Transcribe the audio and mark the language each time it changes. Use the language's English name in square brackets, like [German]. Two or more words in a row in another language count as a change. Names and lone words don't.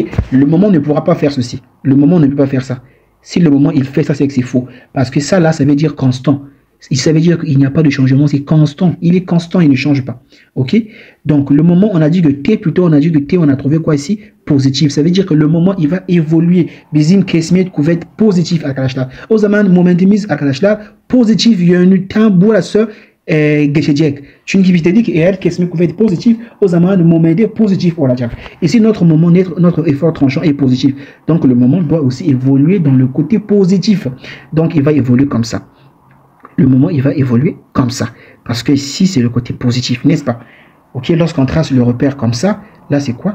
[French] Le moment ne pourra pas faire ceci. Le moment ne peut pas faire ça. Si le moment il fait ça, c'est que c'est faux. Parce que ça, là, ça veut dire constant. Ça veut dire qu'il n'y a pas de changement, c'est constant. Il est constant, il ne change pas. Ok? Donc, le moment, on a dit que T, plutôt, on a dit que T, on a trouvé quoi ici? Positif. Ça veut dire que le moment, il va évoluer. [Turkish] Bizim kesmet kuvvet positif arkadaşlar. O zaman momentimiz arkadaşlar pozitif yönlü tam burası geçecek. Çünkü biz dedik ki eğer kesme kuvvet pozitif, o zaman momentte positif olacak. [French] Ici, notre moment, notre effort tranchant est positif. Donc, le moment doit aussi évoluer dans le côté positif. Donc, il va évoluer comme ça. Le moment, il va évoluer comme ça. Parce que ici, c'est le côté positif, n'est-ce pas? Ok, lorsqu'on trace le repère comme ça, là, c'est quoi?